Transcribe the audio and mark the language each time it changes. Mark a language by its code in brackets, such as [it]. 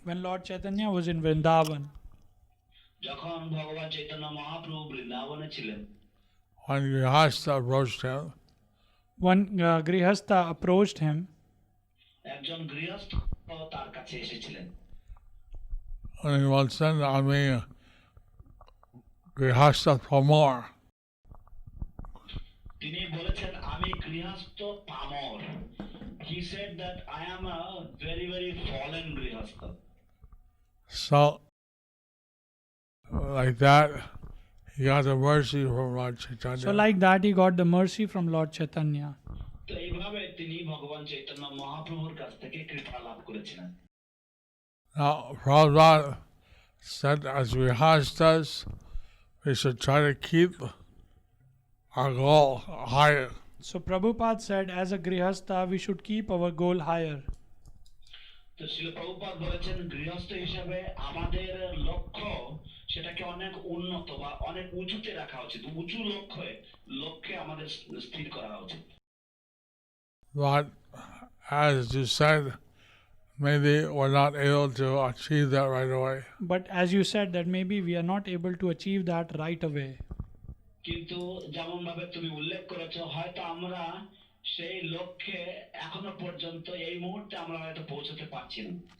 [en] When Lord Chaitanya was in Vrindavan, [bn] যখন ভগবান চৈতন্য মহাপ্রভু বৃন্দাবনে ছিলেন, [en] when Grihastha approached him, one Grihastha approached him, [bn] একজন গৃহস্থ তার কাছে এসেছিলেন। [en] and he was saying, I mean, Grihastha Pamor. [bn] তিনি বলেছেন, আমি গৃহস্থ পামর। [en] He said that I am a very very fallen grihastha. So, like that, he got the mercy from Lord Chaitanya. so like that he got the mercy from Lord Chaitanya. [bn] তো এইভাবে তিনি ভগবান চৈতন্য মহাপ্রভুর কাছ থেকে কৃপা লাভ করেছিলেন। [en] Now, Prabhupada said, as Grihasthas, we should try to keep our goal higher. So Prabhupada said, as a Grihastha, we should keep our goal higher. [bn] তো শ্রীল প্রভুপাদ বলেছেন, গৃহস্থ হিসাবে আমাদের লক্ষ্য সেটাকে অনেক উন্নত বা অনেক উঁচুতে রাখা উচিত, উঁচু লক্ষ্যে আমাদের স্থির করা উচিত। [en] But as you said, maybe we're not able to achieve that right away. But as you said, that maybe we are not able to achieve that right away. [bn] কিন্তু যেমন ভাবে তুমি উল্লেখ করেছো, হয়তো আমরা সেই লক্ষ্যে এখনো পর্যন্ত এই মুহূর্তে আমরা হয়তো পৌঁছতে পারছি না।